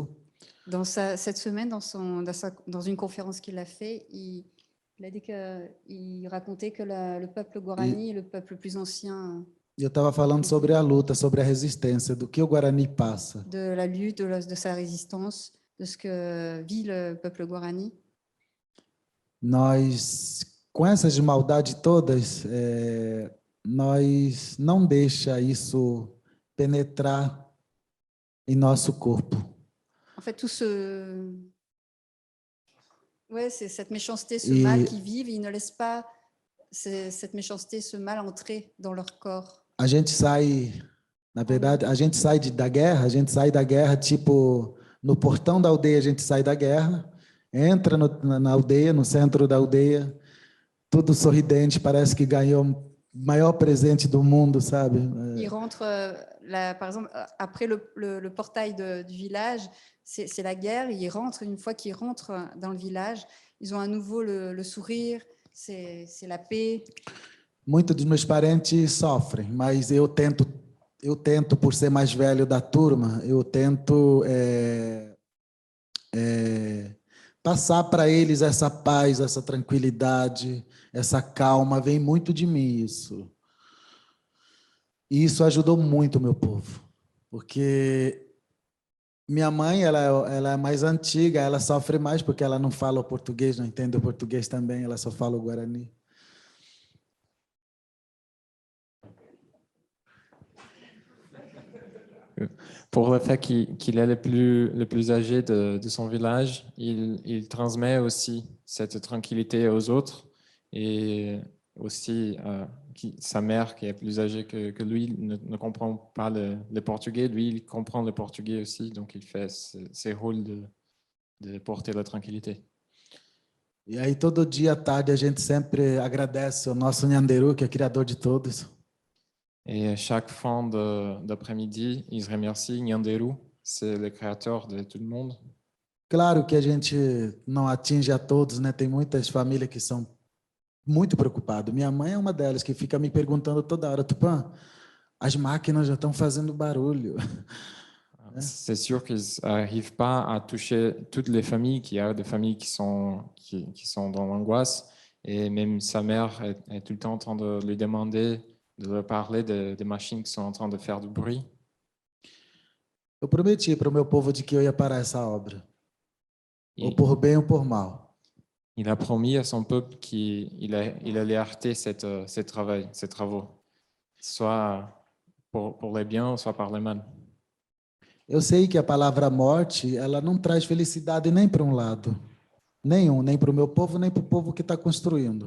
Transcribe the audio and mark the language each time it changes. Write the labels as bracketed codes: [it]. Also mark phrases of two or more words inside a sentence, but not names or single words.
[fr] Cette semaine, dans une conférence qu'il a fait, il a dit qu'il racontait que le peuple Guarani est le peuple le plus ancien. [pt] Eu estava falando sobre a luta, sobre a resistência, do que o Guarani passa. [fr] De la lutte, de sa résistance, de ce que vit le peuple Guarani. [pt] Nós, com essas maldades todas, nós não deixa isso penetrar em nosso corpo. [fr] En fait, tout ce... Ouais, c'est cette méchanceté, ce Et- mal qu'ils vivent, ils ne laissent pas cette méchanceté, ce mal entrer dans leur corps. [pt] A gente sai, na verdade, a gente sai da guerra, a gente sai da guerra, tipo, no portão da aldeia a gente sai da guerra, entra na aldeia, no centro da aldeia, tudo sorridente, parece que ganhou o maior presente do mundo, sabe? [fr] Ils rentrent, par exemple, après le portail du village, c'est la guerre. Ils rentrent, une fois qu'ils rentrent dans le village, ils ont à nouveau le sourire, c'est la paix. [pt] Muitos dos meus parentes sofrem, mas eu tento, por ser mais velho da turma, eu tento passar para eles essa paz, essa tranquilidade, essa calma, vem muito de mim isso. E isso ajudou muito o meu povo, porque minha mãe, ela é mais antiga, ela sofre mais porque ela não fala o português, não entende o português também, ela só fala o guarani. [fr] Pour le fait qu'il est le plus âgé de son village, il transmet aussi cette tranquillité aux autres et aussi sa mère qui est plus âgée que lui ne comprend pas le portugais. Lui, il comprend le portugais aussi, donc il fait ses rôles de porter la tranquillité. [pt] E aí todo dia à tarde a gente sempre agradece ao nosso Nhanderu, que é criador de todos. [fr] Et chaque fin d'après-midi, ils remercient Nyanderu, c'est le créateur de tout le monde. [pt] Claro que a gente não atinge a todos, né? Tem muitas famílias que são muito preocupadas. Minha mãe é uma delas que fica me perguntando toda hora, Tupã, as máquinas já estão fazendo barulho. [fr] C'est sûr qu'ils n'arrivent pas à toucher toutes les familles, qu'il y a des familles qui sont dans l'angoisse. Et même sa mère est tout le temps en train de lui demander, de leur parler des machines qui sont en train de faire du bruit. [pt] Eu prometi para o meu povo de que eu ia parar essa obra, ou por bem ou por mal. [fr] Il a promis à son peuple qu'il allait arrêter ces travaux, soit pour les biens, soit par le mal. [pt] Eu sei que a palavra morte, ela não traz felicidade nem para um lado, nenhum, nem para o meu povo, nem para o povo que está construindo.